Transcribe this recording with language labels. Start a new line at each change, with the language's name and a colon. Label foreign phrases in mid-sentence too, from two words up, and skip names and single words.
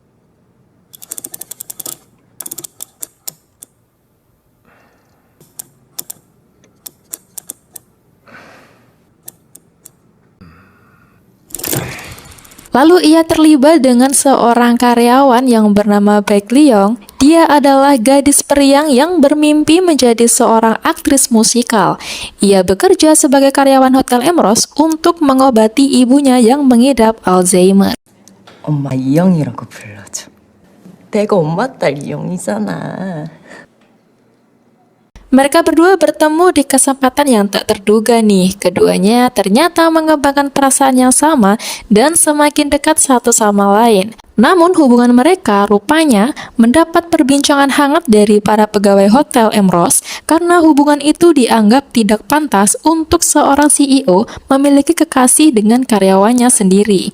Indonesian: Lalu ia terlibat dengan seorang karyawan yang bernama Baek Leong. Dia adalah gadis periang yang bermimpi menjadi seorang aktris musikal. Ia bekerja sebagai karyawan Hotel Emerald untuk mengobati ibunya yang mengidap Alzheimer.
Korean: 엄마 이영이라고 불러줘. 내가 엄마 딸 이영이잖아.
Indonesian: Mereka berdua bertemu di kesempatan yang tak terduga nih. Keduanya ternyata mengembangkan perasaan yang sama dan semakin dekat satu sama lain. Namun hubungan mereka rupanya mendapat perbincangan hangat dari para pegawai Hotel Emerald karena hubungan itu dianggap tidak pantas untuk seorang CEO memiliki kekasih dengan karyawannya sendiri.